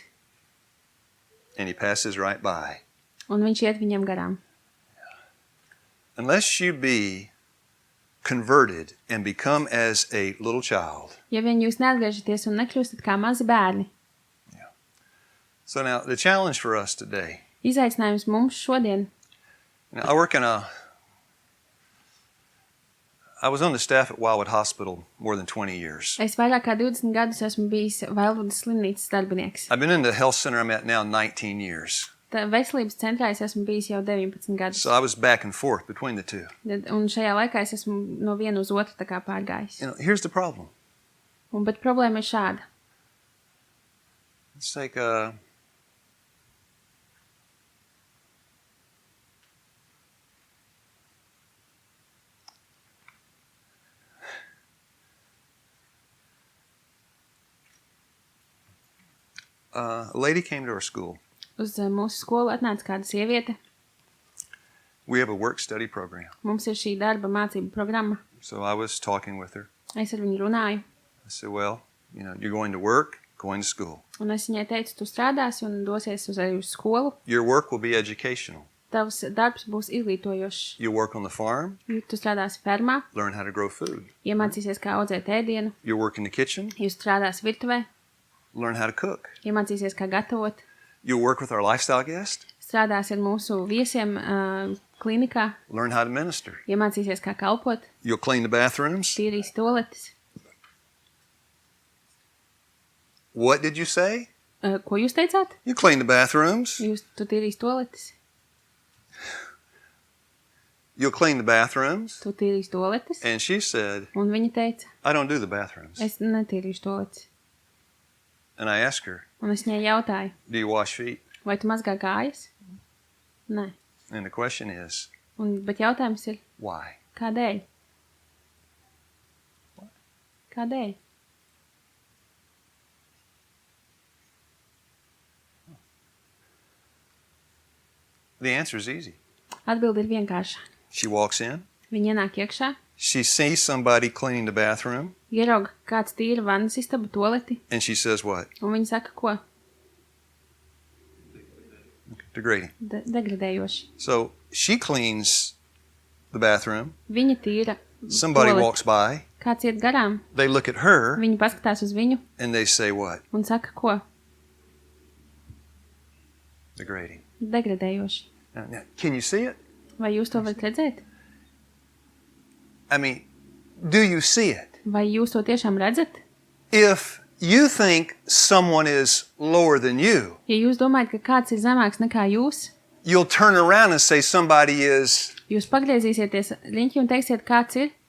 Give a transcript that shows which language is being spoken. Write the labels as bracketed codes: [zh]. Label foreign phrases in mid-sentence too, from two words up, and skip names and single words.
[en] And he passes right by. [lv] Un viņš iet viņam garām. [en] Unless you be converted and become as a little child. [lv] Ja vien jūs neatgriežaties un nekļūstat kā mazi bērni, [en] So now the challenge for us today. [lv] izaicinājums mums šodien. [en] Now, I was on the staff at Wildwood Hospital more than 20 years. [lv] Es vairāk kā 20 gadus esmu bijis Vailvudas slimnīcas darbinieks. [en] I've been in the health center I'm at now 19 years. [lv] Tā veselības centrā es esmu bijis jau 19 gadus. [en] So I was back and forth between the two. [lv] Un šajā laikā es esmu no viena uz otru tā kā pārgājis. [en] Here's the problem. [lv] Bet problēma ir šāda. [en] It's like a lady came to our school. [lv] Uz mūsu skolu atnāca kāda sieviete. [en] We have a work-study program. [lv] Mums ir šī darba mācību programma. [en] So I was talking with her. [lv] Es ar viņu runāju. [en] I said, well, you're going to work, going to school. [lv] Un es viņai teicu, tu strādāsi un dosies uz skolu. [en] Your work will be educational. [lv] Tavs darbs būs izglītojošs. [en] You work on the farm, [lv] Tu strādāsi fermā, [en] learn how to grow food. [lv] iemācīsies, kā audzēt ēdienu. [en] You work in the kitchen, [lv] Jūs strādāsi virtuvē, [en] learn how to cook. [lv] iemācīsies, kā gatavot. [en] You work with our lifestyle guest, [lv] Strādāsi ar mūsu viesiem klinikā, [en] learn how to minister. [lv] iemācīsies, kā kalpot. [en] You'll clean the bathrooms. [lv] Tīrīs toaletes. [en] What did you say? [lv] Ko jūs teicāt? [en] You clean the bathrooms. [lv] Tu tīrīs toaletes. [en] You'll clean the bathrooms. [lv] Tu tīrīs toaletes. [en] And she said, [lv] Un viņa teica, [en] I don't do the bathrooms. [lv] es netīrīšu toaletes. [en] And I asked her, [lv] Un es viņai jautāju, [en] do you wash feet? [lv] vai tu mazgā kājas? Nē. [en] And the question is, [lv] Bet jautājums ir, [en] why? [lv] kādēļ? Kādēļ? [en] The answer is easy. [lv] Atbilde ir vienkārša. [en] She walks in. [lv] Viņa ienāk iekšā, [en] She sees somebody cleaning the bathroom. [lv] ierauga kāds tīra vannas istabu toaleti, [en] And she says what? [lv] un viņa saka, ko? [en] Degrading. [lv] Degradējoši. [en] So she cleans the bathroom. [lv] Viņa tīra [en] Somebody [lv] toaleti. [en] walks by. [lv] Kāds iet garām, [en] They look at her [lv] viņi paskatās uz viņu [en] and they say what? [lv] un saka, ko? [en] Degrading. [lv] Degradējoši. [en] Now, can you see it? [lv] Vai jūs to varat redzēt? [en] I mean, do you see it? [lv] Vai jūs to tiešām redzat? [en] If you think someone is lower than you, [lv] Ja jūs domājat, ka kāds ir zemāks nekā jūs, [en] you'll turn around and say somebody is [lv] jūs pagriezīsieties riņķi un teiksiet, kāds ir?